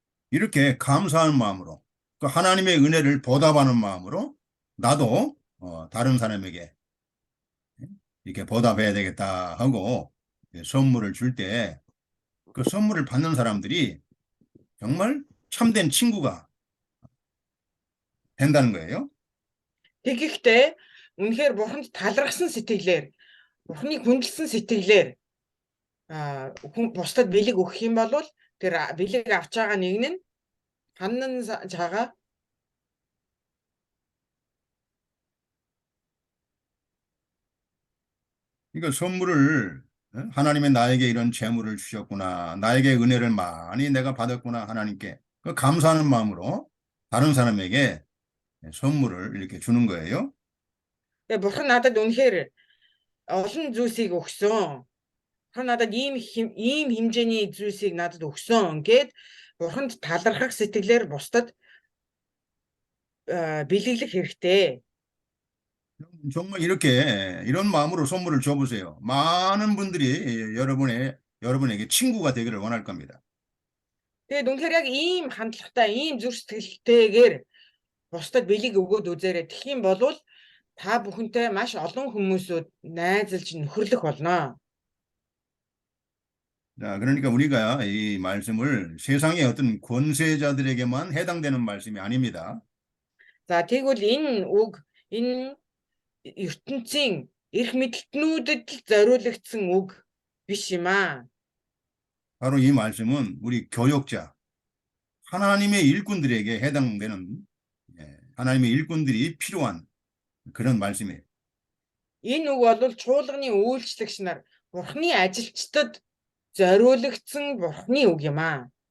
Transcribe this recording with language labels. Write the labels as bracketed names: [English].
[Korean] 이렇게 감사한 마음으로, 그 하나님의 은혜를 보답하는 마음으로 나도 다른 사람에게 이렇게 보답해야 되겠다 하고 선물을 줄 때 그 선물을 받는 사람들이 정말 참된 친구가 된다는 거예요. [Mongolian] Тэгэхдээ үнэхээр бурханд талархсан сэтгэлээр, бурхныг хүндэлсэн сэтгэлээр хүн бусдад бэлэг өгөх юм бол тэр бэлэг авч байгаа нэг нь ханан цагаа [Korean] 그러니까 선물을 하나님의 나에게 이런 재물을 주셨구나. 나에게 은혜를 많이 내가 받았구나. 하나님께 그 감사하는 마음으로 다른 사람에게 선물을 이렇게 주는 거예요. [Mongolian] Тэгээ бурхан надад үнэхээр олон зүйлсийг өгсөн. Бурхан надад ийм хэмжээний зүйлсийг надад өгсөн гэд бурханд талархах сэтгэлээр бусдад бэлэглэх хэрэгтэй. [Korean] 정말 이렇게 이런 마음으로 선물을 줘보세요. 많은 분들이 여러분에게 친구가 되기를 원할 겁니다. [Mongolian] Тэгээд үнэхээр яг ийм хандлагатай, ийм зүрх сэтгэлтэйгээр бусдад бэлэг өгөөд үзээрэй. Тэгэх юм бол та бүхэнтэй маш олон хүмүүсүүд найзалж нөхөрлөх болно. [Korean] 자, 그러니까 우리가 이 말씀을 세상의 어떤 권세자들에게만 해당되는 말씀이 아닙니다. [Mongolian] За тэгвэл энэ үг энэ ертөнцийн эрх мэдлтнүүдэд л зориулагдсан үг биш юм аа. [Korean] 바로 이 말씀은 우리 교역자, 하나님의 일꾼들에게 해당되는 하나님의 일꾼들이 필요한 그런 말씀이에요. [Mongolian] Энэ үг бол чуулганы үйлчлэгч нар бурхны ажилчдад зориулагдсан бурхны үг юм аа.